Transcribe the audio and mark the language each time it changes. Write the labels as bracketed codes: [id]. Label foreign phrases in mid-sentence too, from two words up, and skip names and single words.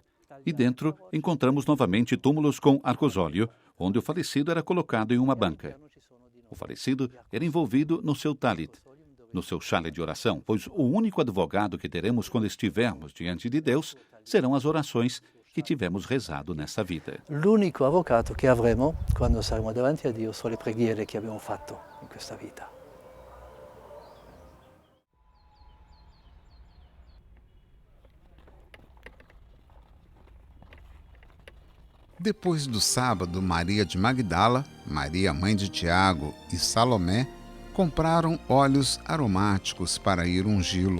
[pt] E dentro encontramos novamente túmulos com arcosóleo, onde o falecido era colocado em uma banca. O falecido era envolvido no seu talit, no seu chale de oração, pois o único advogado que teremos quando estivermos diante de Deus serão as orações que tivemos rezado nessa vida. [it] L'unico avvocato che avremo quando saremo davanti a Dio sono le preghiere che abbiamo fatto in questa vita. [pt] Depois do sábado, Maria de Magdala, Maria mãe de Tiago e Salomé compraram óleos aromáticos para ir ungí-lo.